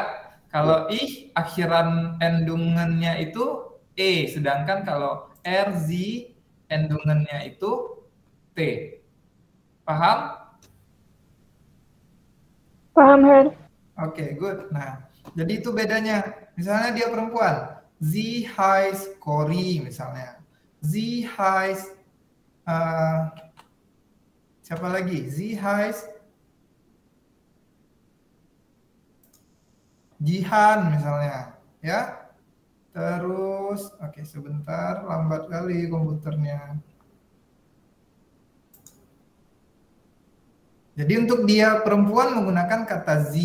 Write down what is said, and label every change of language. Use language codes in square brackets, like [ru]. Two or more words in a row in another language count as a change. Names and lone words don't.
[id] Kalau ich, akhiran endungannya itu e, sedangkan kalau rz, endungannya itu t. Paham? Paham, Her. Oke, good. Nah, jadi itu bedanya. Misalnya dia perempuan, [de] sie heißt Cory misalnya. Sie heißt [id] siapa lagi? [de] Sie heißt Jihan misalnya, ya. [id] Terus, oke sebentar, lambat kali komputernya. Jadi untuk dia perempuan menggunakan kata Z.